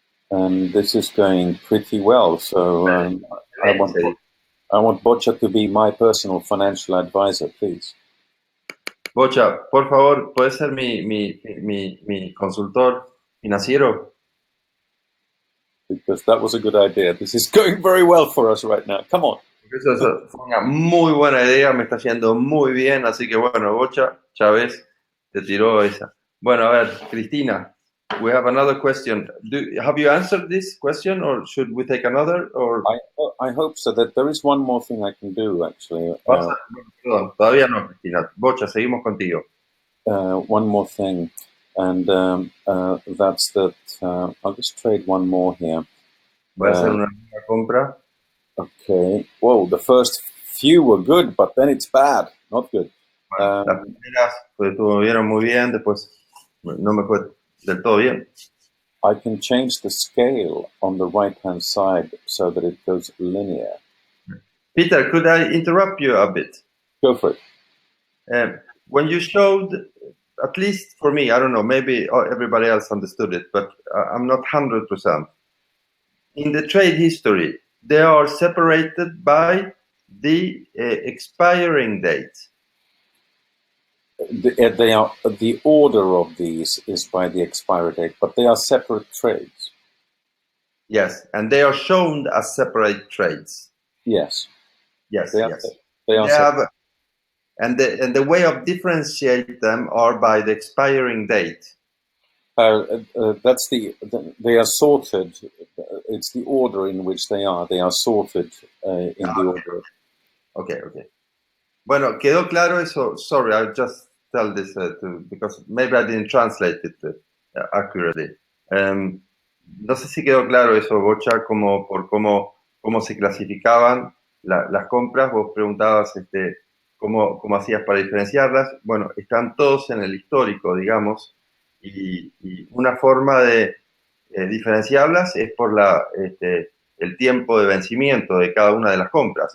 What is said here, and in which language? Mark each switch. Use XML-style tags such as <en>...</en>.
<en>And this is going pretty well. So I want Butcher to be my personal financial advisor, please.</en> <es>Bocha, por favor, ¿puedes ser mi consultor financiero?</es> <en>Because that was a good idea. This is going very well for us right now. Come on.</en> <es>Eso fue una muy buena idea, me está yendo muy bien, así que bueno, Bocha, Chávez te tiró esa. Bueno, a ver,</es> <en>Cristina, we have another question. Have you answered this question or should we take another? Or... I hope so. That there is one more thing I can do, actually.</en> <es>Perdón, todavía no, Cristina. Bocha, seguimos contigo.</es> <en>One more thing, and that's that I'll just trade one more here.</en> <es>Voy a hacer una nueva compra.</es> <en>Okay. Whoa, the first few were good, but then it's bad. Not good.</en> <es>Bueno, las primeras pues, estuvieron muy bien, después no me fue del todo bien.</es> <en>I can change the scale on the right-hand side so that it goes linear. Peter, could I interrupt you a bit? Go for it. When you showed, at least for me, I don't know, maybe everybody else understood it, but I'm not 100%. In the trade history, they are separated by the expiring date. They are, the order of these is by the expiry date, but they are separate trades. Yes, and they are shown as separate trades. Yes. Yes, they yes. They are have, and the way of differentiate them are by the expiring date. That's they are sorted. It's the order in which they are. They are sorted in the order.</en> <es>Okay. Bueno, quedó claro eso.</es> <en>Sorry, I'll just tell this because maybe I didn't translate it accurately.</en> <es>No sé si quedó claro eso, Bocha, como por cómo se clasificaban las compras. Vos preguntabas cómo hacías para diferenciarlas. Bueno, están todos en el histórico, digamos, y una forma de diferenciarlas es por el tiempo de vencimiento de cada una de las compras.</es>